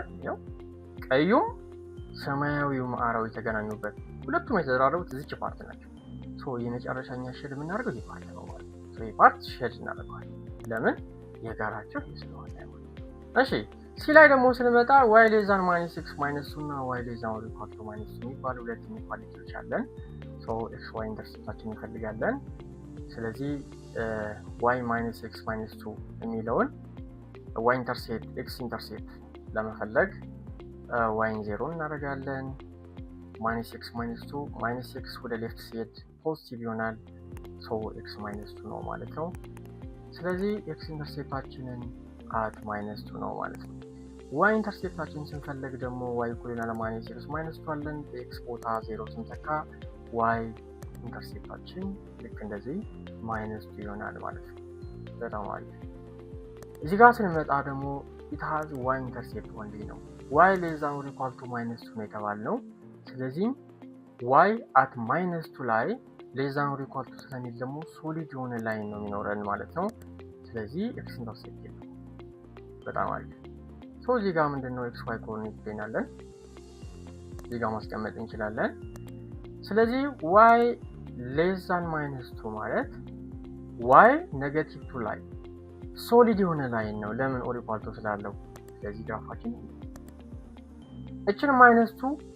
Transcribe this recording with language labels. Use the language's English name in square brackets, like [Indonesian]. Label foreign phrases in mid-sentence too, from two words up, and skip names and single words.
[Amharic] ይሄው ቀዩም ሰማያዊው አራው የተገናኙበት ሁለቱም የተደራረቡት እዚች ፓርት ናቸው። ሶ የመጨረሻኛ ሼድ የምናደርገው ይሄ ፓርት ነው ማለት ነው። ሶ ይሄ ፓርት ሼድ እናደርገዋለን። ለምን? የጋራቸው ስለሆነ። እሺ ሲ ላይ ደግሞ ስንመጣ [English] y less than -x -2 [Amharic] እና [English] y less than or equal to -2 [Amharic] የሚባሉ ሁለት ኢኒኳሊቲዎች አለን። ሶ xy ኢንተርሴፕታችን እንፈልጋለን። ስለዚህ y -x -2 የሚለውን y ኢንተርሴፕት x ኢንተርሴፕት ለመፈለግ y 0 እናደርጋለን። -x -2 -x ወደ ሌፍት ሲሄድ ፖዚቲቭ ይሆናል። ሶ x -2 ነው ማለት ነው። ስለዚህ x ኢንተርሴፕታችንን at -2 ነው ማለት ነው። y ኢንተርሴፕታችንን ስንፈልግ ደግሞ y ኢኩዋል -2 አለን። x ቦታ 0 ስንተካ y ኢንተርሴፕታችን ልክ እንደዚህ -2 ይሆናል ማለት ነው። በጣም አሪፍ። እዚህ ጋር ስንመጣ ደግሞ [English] it has y [Amharic] ኢንተርሴፕት only ነው። [English] y less than or equal to -2 [Amharic] ነው የተባልነው። ስለዚህ y at -2 ላይ [English] less than or equal to [Amharic] ስለሚል ደግሞ ሶሊድ የሆነ ላይን ነው የሚኖረን ማለት ነው። ስለዚህ x ኢንተርሴፕት ነው። በጣም አሪፍ። እዚህ ጋር ምንድነው xy ኮኦርዲኔት ይገኛለን እዚህ ጋር ማስቀመጥ እንችላለን። ስለዚህ [English] y less than -2 [Amharic] ማለት y -2 ላይ ሶሊድ የሆነ ላይን ነው። ለምን [English] or equal to [Amharic] ስላለው። ስለዚህ ግራፋችን እችን -2